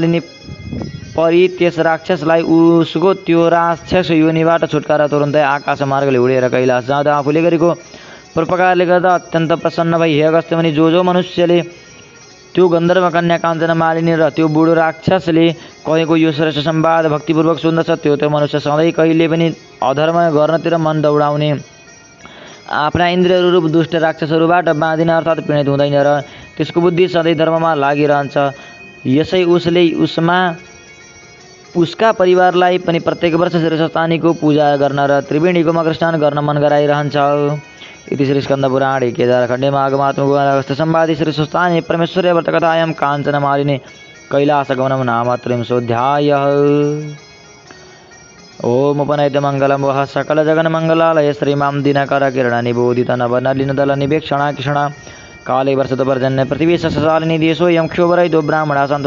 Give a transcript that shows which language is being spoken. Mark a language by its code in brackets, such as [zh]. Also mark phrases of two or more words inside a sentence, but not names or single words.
[ne] काञ्चन मालिनी परी त्यस राक्षसलाई उसको त्यो राक्षस योनिबाट छुटकारा तुरुन्तै आकाश मार्गले उडेर कैलाश जाँदा आफूले गरेको परोपकारले गर्दा अत्यन्त प्रसन्न भई हे अगस्त्य मुनि, जो मनुष्यले त्यो गन्धर्व कन्या काञ्चन मालिनी र त्यो बुढो राक्षसले कहेको यो श्रेष्ठ संवाद भक्तिपूर्वक सुन्दछ, त्यो मनुष्य सधैँ कहिले पनि अधर्म गर्नतिर मन दौडाउने, आफ्ना इन्द्रियहरू रूप दुष्ट राक्षसहरूबाट बाँधिन अर्थात् पीडित हुँदैन र त्यसको बुद्धि सधैँ धर्ममा लागिरहन्छ। यसै उसले उसका परिवारलाई पनि प्रत्येक वर्ष श्रीस्वस्थानीको पूजा गर्न र त्रिवेणीको मकर स्नान गर्न मन गराइरहन्छ। [sa] इति श्री स्कन्दपुराणे केदारखण्डे माघमात्मको अगस्त्य संवादे श्रीस्वस्थानी परमेश्वर्य व्रतकथायां काञ्चनमालिनी कैलासगमनं नाम त्रिंशोऽध्यायः। ओम उपनयतमङ्गलं वः सकलजगन्मङ्गलालय श्रीमां दिनकरकिरणनिबोधित नवनलिनदलनिवेक्षणाकिषणा काले वर्षतुपर्जन्य पृथिवी सस्यशालिनी देशोऽयं क्षोभरहितो ब्राह्मणाः सन्तु